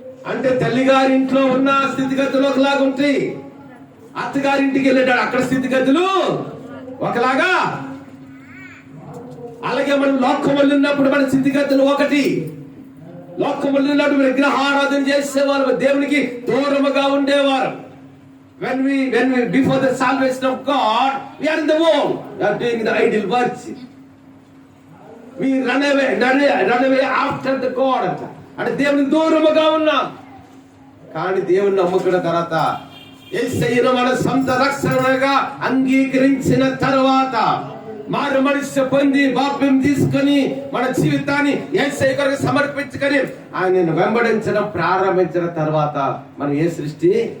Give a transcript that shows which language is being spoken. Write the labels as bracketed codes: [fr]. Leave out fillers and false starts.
[te] అంటే తల్లిగారింట్లో ఉన్న స్థితిగతులు ఒకలాగా ఉంటాయి, అత్తగారింటికి వెళ్ళేటాడు అక్కడ స్థితిగతులు ఒకలాగా. అలాగే మనం లోకం వెళ్ళినప్పుడు మన స్థితిగతులు ఒకటి. లోకం వెళ్ళినప్పుడు విగ్రహారాధన చేసేవారు, దేవునికి దూరముగా ఉండేవారు. [en] When we before the salvation of God, we are in the world, we are doing the idol worship. We run away after the God. [te] అంటే దేవునికి దూరముగా ఉన్నాం. కానీ దేవుని నమ్ముకున్న తర్వాత, యేసయ్యను మన సొంత రక్షణగా అంగీకరించిన తర్వాత, మారు మనస్సు పొంది బాప్యం తీసుకొని మన జీవితాన్ని యేసయ్య కొరకు సమర్పించుకొని ఆయనను వెంబడించడం ప్రారంభించిన తర్వాత మనం ఏ సృష్టి?